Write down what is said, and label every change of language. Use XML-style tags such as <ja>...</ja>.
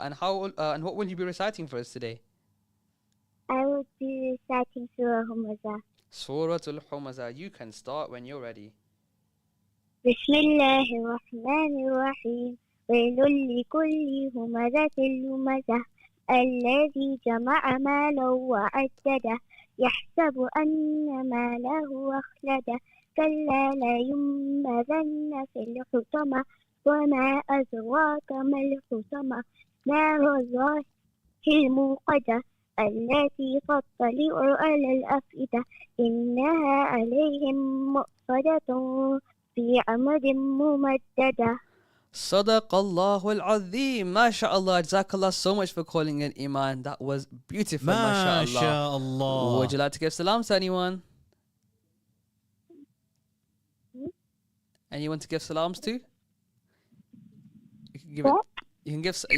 <en>And and what will you be reciting for us today? I will be reciting Surah Humaza. Suratul Humaza. You can start when you're ready.</en> <ar>بسم الله الرحمن الرحيم ويل لكل همزة لمزة الذي جمع مالا وعدده يحسب أن ماله أخلده كلا لينبذن في الحطمة وما أدراك ما الحطمة نار الله الموقدة التي تطلع على الأفئدة إنها عليهم مؤصدة في عمد ممددة. Sadaqallahu al-Azim.</ar> <en>MashaAllah. Jazakallah so much for calling in, Iman. That was beautiful, mashallah. MashaAllah. Would you like to give salams to anyone? Anyone to give salams to? You can give it. You can give.</en>